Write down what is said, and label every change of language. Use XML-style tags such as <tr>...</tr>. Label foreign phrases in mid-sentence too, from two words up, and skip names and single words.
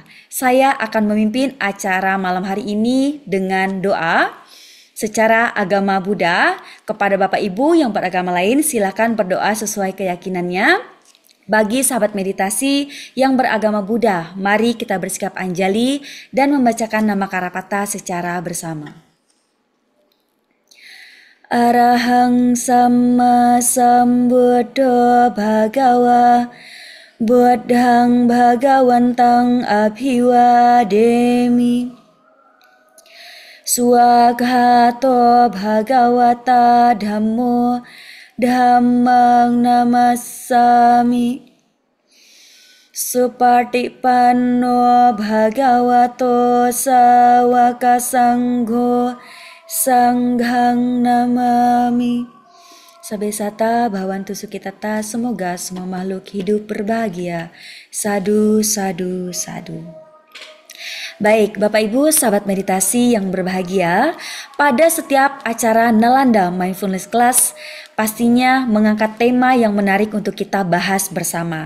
<id>Saya akan memimpin acara malam hari ini dengan doa. Secara agama Buddha, kepada Bapak Ibu yang beragama lain silakan berdoa sesuai keyakinannya. Bagi sahabat meditasi yang beragama Buddha, mari kita bersikap anjali dan membacakan nama Karapata secara bersama.</id> <pi>Arahang Samma Sambuddho Bhagawa Buddhang Bhagawantang Abhiwademi Swaghato Bhagawata Dhammo Dhammang namassami Supatipanno bhagavato sawaka sangho sanghang namami. Sabesata Bhawantu Sukitata,</pi> <id>semoga semua makhluk hidup berbahagia.</id> <pi>Sadu, sadu, sadu.</pi> <id>Baik, Bapak Ibu sahabat meditasi yang berbahagia, pada setiap acara Nalanda Mindfulness Class pastinya mengangkat tema yang menarik untuk kita bahas bersama.</id>